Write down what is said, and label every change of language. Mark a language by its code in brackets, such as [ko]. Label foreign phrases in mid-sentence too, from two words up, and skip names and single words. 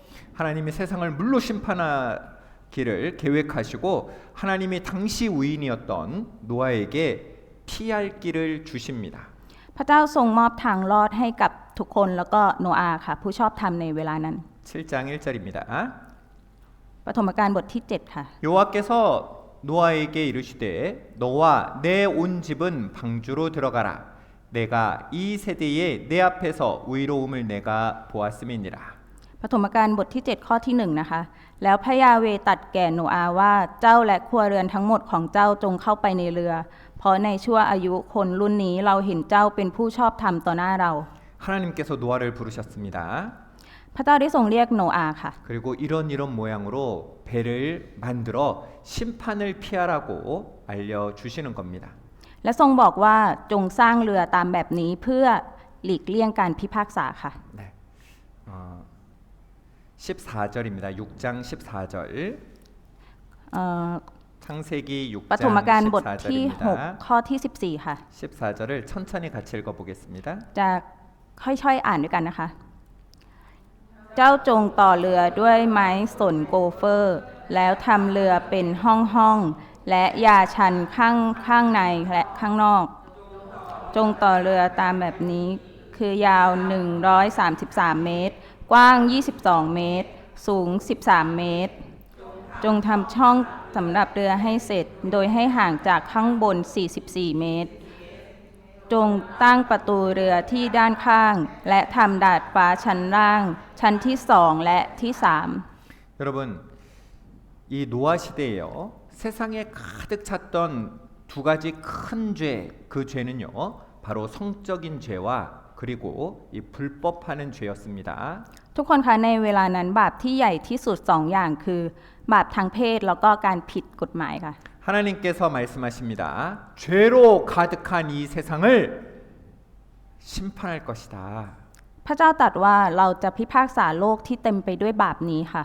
[ko] 하나님이 세상을 물로 심판하기를 계획하시고 하나님이 당시 우인이었던 노아에게 피할 길을 주십니다. [th] พระเจ้าทรงมอบทางรอดให้กับทุกคนแล้วก็โนอาห์ค่ะ ผู้ชอบธรรมในเวลานั้น [ko] 7장 1절입니다. [th] ปฐมกาลบทที่ 7 ค่ะ [ko] 여호와께서 노아에게 이르시되 너와 내 온 집은 방주로 들어가라. 내가 이 세대에 내 앞에서 의로움을 내가 보았음이니라. [th] ปฐมกาลบทที่ 7 ข้อที่ 1 นะคะ แล้วพระยาเวห์ตรัสแก่โนอาห์ว่าเจ้าและครัวเรือนทั้งหมดของเจ้าจงเข้าไปในเรือ เพราะในชั่วอายุคนรุ่นนี้เราเห็นเจ้าเป็นผู้ชอบธรรมต่อหน้าเรา [ko] 하나님께서 노아를 부르셨습니다. [th] พระเจ้าได้ทรงเรียกโนอาห์ค่ะ [ko] 그리고 이런 모양으로 배를 만들어 심판을 피하라고 알려주시는 겁니다. [th] และทรงบอกว่าจงสร้างเรือตามแบบนี้เพื่อหลีกเลี่ยงการพิพากษาค่ะ [ko] 네. 14절입니다. 6장 14절. เอ่อ 창세기 [th] ปฐม [ko] 6장 [th] กาลบทที่ [ko] 14절입니다. [th] 6 ข้อที่ 14 ค่ะ [ko] 14절을 천천히 같이 읽어보겠습니다. [th] จะค่อยๆอ่านด้วยกันนะคะ เจ้าจงต่อเรือด้วยไม้สนโกเฟอร์ แล้วทำเรือเป็นห้องๆ และยาชันข้างในและข้างนอก จงต่อเรือตามแบบนี้คือยาว133 เมตร กว้าง22 เมตร สูง13 เมตร จงทำช่องสำหรับเรือให้เสร็จโดยให้ห่างจากข้างบน44 เมตร จงตั้งประตูเรือที่ด้านข้าง และทำดาดฟ้าชั้นล่าง ชั้นที่ 2 และที่ [ko] 여러분, 이 노아 시대에요. 세상에 가득 찼던 두 가지 큰 죄, 그 죄는요. 바로 성적인 죄와 그리고 이 불법하는 죄였습니다. [th] 3 ทุกคนคะในเวลานั้นบาปที่ใหญ่ที่สุด 2 อย่างคือบาปทางเพศแล้วก็การผิดกฎหมายค่ะ [ko] 하나님께서 말씀하십니다. 죄로 가득한 이 세상을 심판할 것이다. [th] พระเจ้าตรัสว่าเราจะพิพากษาโลกที่เต็มไปด้วยบาปนี้ค่ะ